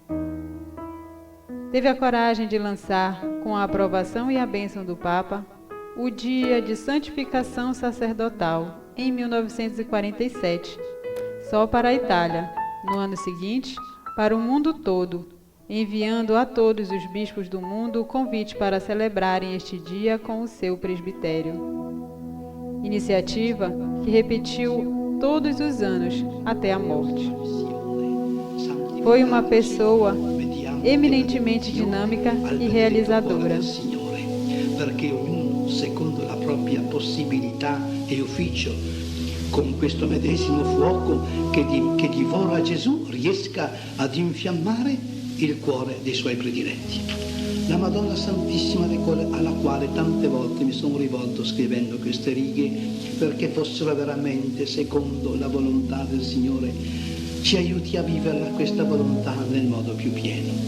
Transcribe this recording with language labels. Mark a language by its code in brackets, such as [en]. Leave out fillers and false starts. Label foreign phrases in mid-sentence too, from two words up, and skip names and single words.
[pt] Teve a coragem de lançar, com a aprovação e a bênção do Papa, o Dia de Santificação Sacerdotal, em 1947, só para a Itália, no ano seguinte, para o mundo todo, enviando a todos os bispos do mundo o convite para celebrarem este dia com o seu presbitério. Iniciativa que repetiu todos os anos até a morte. Foi uma pessoa eminentemente dinâmica e realizadora. [it] Perché ognuno, secondo la propria possibilità e ufficio, con questo medesimo fuoco che divora Gesù, riesca ad infiammare il cuore dei suoi prediletti. La Madonna Santissima alla quale tante volte mi sono rivolto scrivendo queste righe perché fossero veramente secondo la volontà del Signore, ci aiuti a vivere questa volontà nel modo più pieno.